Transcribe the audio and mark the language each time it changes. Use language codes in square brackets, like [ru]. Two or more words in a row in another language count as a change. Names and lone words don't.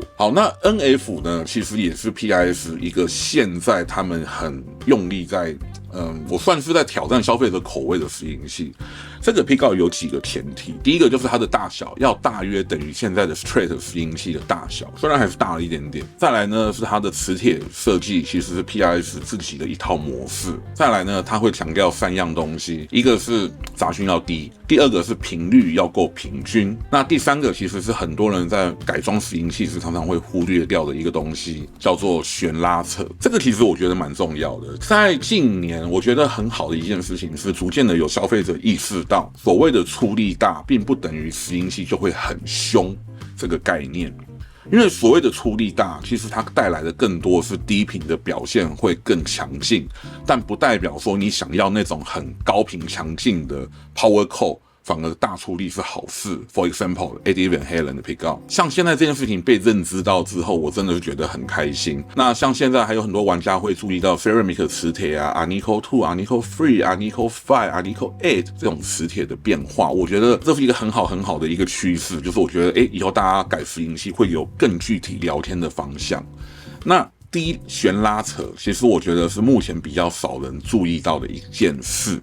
[zh] 好，那 NF 呢，其實也是 PRS 一個現在他們很用力在我算是在挑戰消費者口味的拾音器。這個 pickup 有幾個前提，第一個就是它的大小要大約等於現在的 Strat 拾音器的大小，雖然還是大了一點點。再來呢是它的磁鐵設計，其實是 PRS 自己的一套模式。再來呢，它會強調3樣東西，一個是雜訊要低，第2個是頻率要夠平均，那第3個其實是很多人在改裝拾音器時常常會忽略掉的一個東西，叫做旋拉扯。這個其實我覺得蠻重要的。在近年，我覺得很好的一件事情是，逐漸的有消費者意識到，所謂的出力大，並不等於拾音器就會很兇這個概念。因為所謂的出力大，其實它帶來的更多是低頻的表現會更強勁，但不代表說你想要那種很高頻強勁的 [en] power core， [zh] 反而大出力是好事。 [en] For example， [zh] Eddie Van Halen 的 pickup， 像現在這件事情被認知到之后，我真的是覺得很開心。那像現在還有很多玩家會注意到 Ceramic 磁鐵啊 ，Alnico 2、Alnico 3、Alnico 5、Alnico 8 這種磁鐵的變化，我覺得這是一個很好的一個趨勢。就是我覺得，以後大家改拾音器會有更具體聊天的方向。那低旋拉扯，其實我覺得是目前比較少人注意到的一件事。